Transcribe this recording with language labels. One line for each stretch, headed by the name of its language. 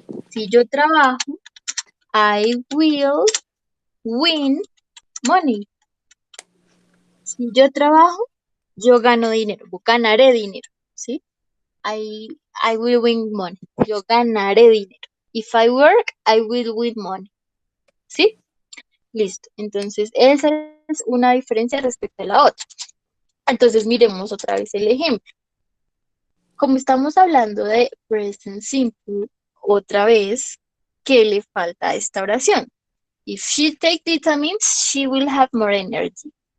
Spanish: Si yo trabajo,
English: I will win money.
Spanish: Si yo trabajo, yo gano dinero, ganaré dinero, ¿sí?
English: I will win money.
Spanish: Yo ganaré dinero.
English: If I work, I will win money.
Spanish: ¿Sí? Listo. Entonces, esa es una diferencia respecto a la otra. Entonces, miremos otra vez el ejemplo. Como estamos hablando de present simple, otra vez, ¿qué le falta a esta oración?
English: If she take vitamins, she will have more energy.